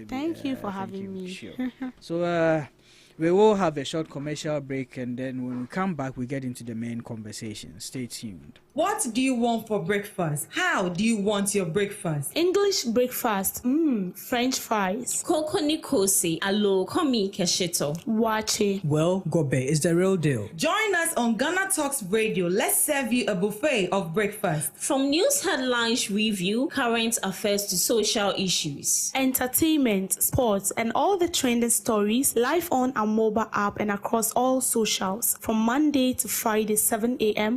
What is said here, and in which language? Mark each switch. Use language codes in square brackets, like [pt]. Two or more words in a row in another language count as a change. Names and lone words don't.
[en] Thank you for having me. Sure. So we will have a short commercial break, and then when we come back, we get into the main conversation. Stay tuned. What do you want for breakfast? How do you want your breakfast? English breakfast, French fries. Koko nikose, alo komi kesheto. Wache. Well, Gobe is the real deal. Join us on Ghana Talks Radio. Let's serve you a buffet of breakfast. From news headlines review, current affairs to social issues. Entertainment, sports, and all the trending stories live on our mobile app and across all socials from Monday to Friday, 7 a.m.